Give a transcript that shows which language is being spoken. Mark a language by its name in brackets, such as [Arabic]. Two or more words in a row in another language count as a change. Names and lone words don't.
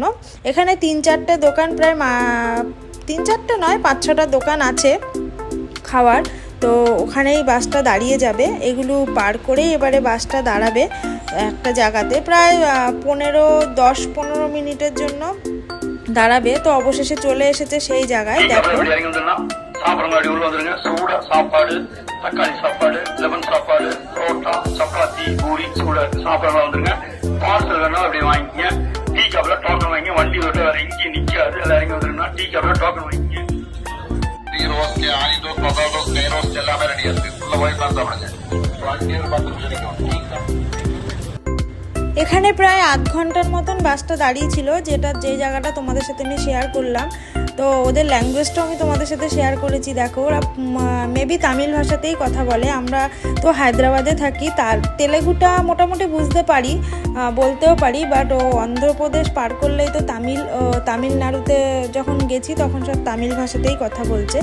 [Bangla] এখানে 3-4টে দোকান, প্রায় 3-4টে নয় 5-6টা দোকান আছে খাওয়ার। তো ওখানেই বাসটা দাঁড়িয়ে যাবে। এগুলো পার করেই এবারে বাসটা দাঁড়াবে একটা জায়গাতে, প্রায় 10-15 মিনিটের জন্য দাঁড়াবে। তো অবশেষে চলে এসেছে সেই জায়গায়। দেখো [Tamil] சாப்பிட்றங்காடி உள்ள வந்துருங்க. சூட சாப்பாடு, தக்காளி சாப்பாடு, லெமன் சாப்பாடு, புரோட்டா, சப்பாத்தி, பூரி சூட சாப்பிட்றவங்க வந்துருங்க. பார்சல் வேணா அப்படி வாங்கிக்கங்க. டீ காப்ல டோக்கன் வாங்கி வண்டி விட்டு வேற எங்கேயும் நிக்காது. எல்லாம் இறங்கி வந்துருங்கன்னா டீ காப்ல டோக்கன் வாங்கிக்கங்க. டீ ரோஸ்ட், ஆனி ரோஸ்ட், மசாலா ரோஸ்ட், நெய் ரோஸ்ட் எல்லாமே ரெடியா இருக்கு. உள்ள போய் சாப்பிடுங்க. 10 நிமிஷம் நிற்கும். [Bangla] এখানে প্রায় আধ ঘন্টার মতন বাসটা দাঁড়িয়ে ছিল, যে জায়গাটা তোমাদের সাথে আমি শেয়ার করলাম। তো ওদের ল্যাঙ্গুয়েজটাও আমি তোমাদের সাথে শেয়ার করেছি। দেখো ওরা মেবি তামিল ভাষাতেই কথা বলে। আমরা তো হায়দ্রাবাদে থাকি, তার তেলেগুটা মোটামুটি বুঝতে পারি, বলতেও পারি, বাট ও অন্ধ্রপ্রদেশ পার করলেই তো তামিলনাড়ুতে যখন গেছি তখন সব তামিল ভাষাতেই কথা বলছে।